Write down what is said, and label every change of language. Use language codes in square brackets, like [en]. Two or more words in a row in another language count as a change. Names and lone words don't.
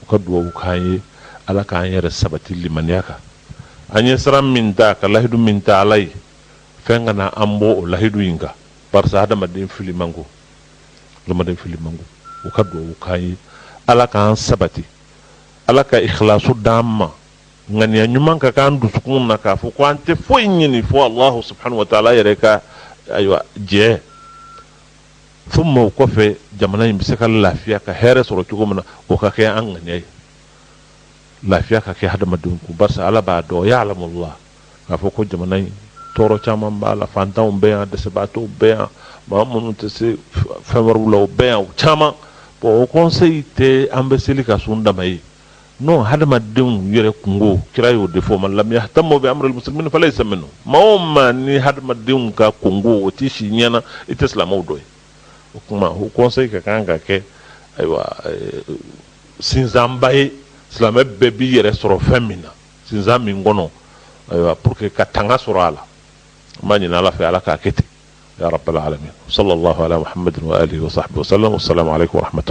[bm] ka duwawu k'an ye ala k'an yɛrɛ sabati limaniya kan an ye siran min ta ka lahidu min ta ala ye fɛn ka na an bɔ o lahidu in kan barisa hadamaden fili man go u ka duwawu k'an ye ala k'an sabati ala ka ikhlasu d'an ma ŋaniya ɲuman ka k'an dusukun na k'a fɔ ko an tɛ foyi ɲini fo [ar] الله سبحانه وتعالى [bm] yɛrɛ ka ayiwa jɛ thumma o kɔfɛ jamana in bɛ se ka lafiya ka hɛrɛ sɔrɔ cogo min na o ka kɛ an ŋaniya ye lafiya ka kɛ hadamadenw kun barisa ala b'a dɔn ya'lamullah k'a fɔ ko jamana in tɔɔrɔ caman b'a la fantanw bɛ yan dɛsɛbaatɔw bɛ yan maa minnu tɛ se fɛn wɛrɛw la o bɛ yan o caman o conseil tɛ an bɛ seli ka sun dama ye non hadamadenw yɛrɛ kungo kira y'o de fɔ [ar] من لم يهتم بأمر المسلمين فليس منهم [bm] maa o maa ni hadamadenw ka kungo o t'i si ɲɛna i tɛ silamɛw dɔ ye o kuma o conseil ka kan ka kɛ ayiwa sinzanba ye silamɛ bɛɛ b'i yɛrɛ sɔrɔ fɛn min na sinzan min kɔnɔ ayiwa [fr] pour que [bm] ka tanga sɔrɔ a la an b'a ɲini ala fɛ ala k'a kɛ ten [ar] يا رب العالمين صلى الله على محمد وآله وصحبه وسلم والسلام عليكم ورحمة الله